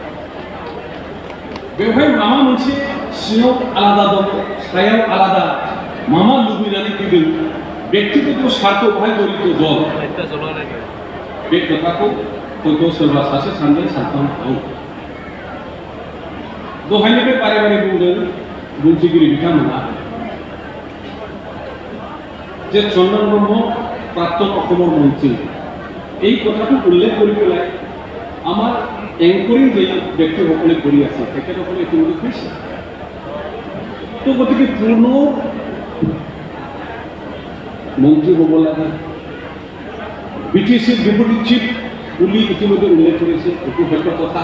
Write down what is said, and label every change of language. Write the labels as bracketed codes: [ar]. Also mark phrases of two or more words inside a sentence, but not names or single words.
[brx] बेवहाय माबा मोनसे सिङाव आलादा दं, सायाव आलादा माबा लुबैनानै फैदों, व्यक्तिगत स्वार्थ बेवहाय जड़ित दं, बे खोथाखौ हयथ' सोरबा सासे सानदों, सानथाम दं। दहायनिफ्राय बारे बारे बुंदों बुंथिगिरि बिथांमोना [as] যে চন্দন ব্ৰহ্ম প্ৰাক্তন অসমৰ মন্ত্ৰী, এই কথাটো উল্লেখ কৰি পেলাই আমাৰ এংকৰিং যে ব্যক্তিসকলে কৰি আছে তেখেতসকলে ইতিমধ্যে কৈছে। তো গতিকে পূৰ্ণ মন্ত্ৰী হ'ব লাগে, BTC [en] deputy chief [as] বুলি ইতিমধ্যে উল্লেখ কৰিছে, এইটো সত্য কথা।